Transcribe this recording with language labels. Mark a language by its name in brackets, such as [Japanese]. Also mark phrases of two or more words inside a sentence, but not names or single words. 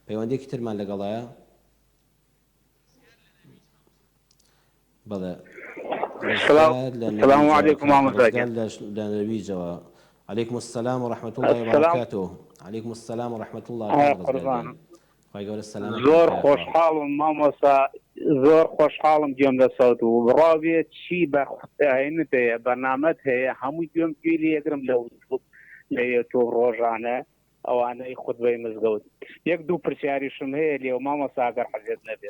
[Central Kurdish] پەیوەندێکی ترمان لەگەڵایە؟ بەڵێ. [Arabic] السلام عليكم ورحمة الله. لنرويجوا. عليكم السلام ورحمة الله وبركاته. عليكم السلام ورحمة الله وبركاته. [Central Kurdish] زۆر خۆشحاڵم مامۆستا، زۆر خۆشحاڵم گوێم لەسەوت و ڕاوێت چی بەهێنت هەیە بەرنامەت هەیە هەمووی گوێم گوێ لێگرم لە یوتیوب ڕۆژانە ئەوانەی خوتبەی مزگەوت. یەک دوو پرسیاریشم هەیە لێو مامۆستا ئەگەر حەزێت نەبێت.